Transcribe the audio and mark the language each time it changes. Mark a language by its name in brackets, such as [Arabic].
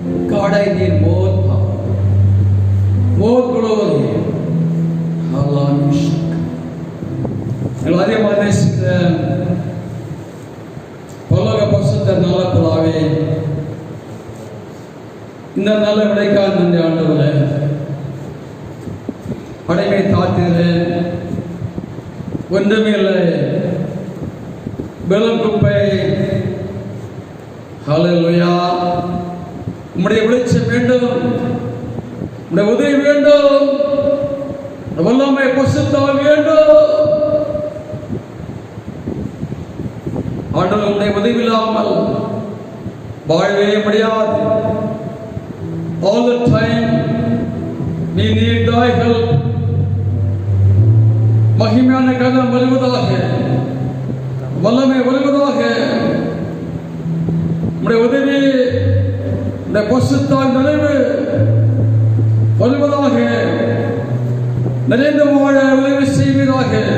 [English] God, I need more power, more glory. Hallelujah. [Tamil] அதிகமாக நேசிக்கிற பரலோக பரிசுத்த நல்ல பிதாவே, இந்த நல்ல விடைக்காக நன்றி ஆண்டவரே. அடைமை தாத்தினேன், ஒன்றுமே இல்லை, வெறும் குப்பை. ஹல்லேலூயா. உம்முடைய வெளிச்சம் வேண்டும், உம்முடைய உதவி வேண்டும், வல்லமை பரிசுத்தம் வேண்டும். ஆண்டவர் உம்முடைய உதவி இல்லாமல் வாழவே முடியாது. [English] All the time we need thy help. [Tamil] மகிமையான கரம் வருவதாக, வல்லமை வருவதாக, உம்முடைய உதவி, உம்முடைய பரிசுத்த நிறைவு வருவதாக, நிறைந்த வாழ உதவி செய்வதாக.